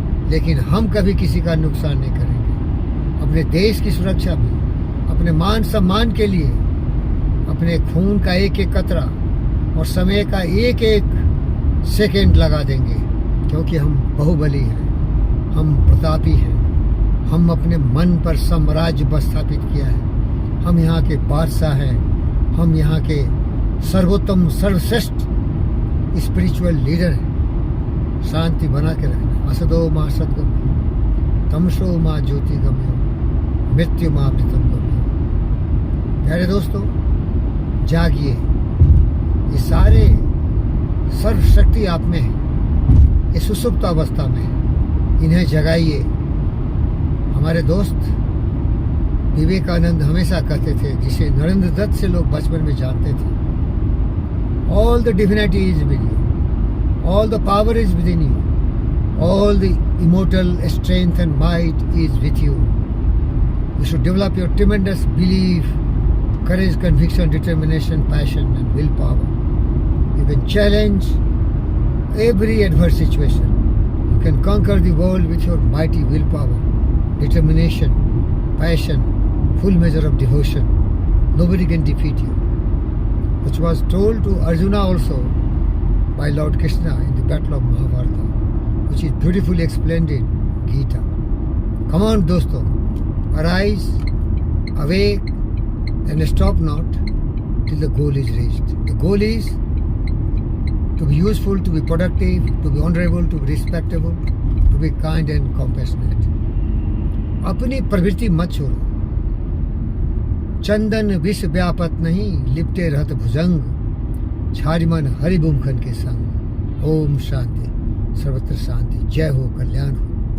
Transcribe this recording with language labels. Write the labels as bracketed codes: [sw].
[hi] लेकिन हम कभी किसी का नुकसान नहीं करेंगे। अपने देश की सुरक्षा में, अपने मान सम्मान के लिए अपने खून का एक एक कतरा और समय का एक एक सेकंड लगा देंगे, क्योंकि हम बाहुबली हैं, हम प्रतापी हैं। हम अपने मन पर साम्राज्य स्थापित किया है। हम यहाँ के बादशाह हैं। हम यहाँ के सर्वोत्तम, सर्वश्रेष्ठ स्पिरिचुअल लीडर हैं। शांति बना के रखना। [sa] असदो मां सद्गम्यो, तमसो मां ज्योतिगम्यो, मृत्यु मां अमृतम गम्यो। [hi] प्यारे दोस्तों, जागिए। ये सारे सर्वशक्ति आप में है, ये सुसुप्त अवस्था में है। इन्हें जगाइए। हमारे दोस्त विवेकानंद हमेशा कहते थे, जिसे नरेंद्र दत्त से लोग बचपन में जानते थे, [en] All the divinity is with you, all the power is within you, all the immortal strength and might is with you. You should develop your tremendous belief, courage, conviction, determination, passion and willpower. You can challenge every adverse situation. You can conquer the world with your mighty willpower, determination, passion, full measure of devotion. Nobody can defeat you. Which was told to Arjuna also by Lord Krishna in the battle of Mahabharata, which is beautifully explained in Gita. Come on, dosto, arise, awake, and stop not till the goal is reached. The goal is to be useful, to be productive, to be honorable, to be respectable, to be kind and compassionate. [hi] अपनी प्रवृत्ति मत छोड़ो। चंदन विष व्यापत नहीं, लिपटे रहत भुजंग, छारि मन हरि बुमखन के संग। ओम शांति, सर्वत्र शांति। जय हो, कल्याण हो।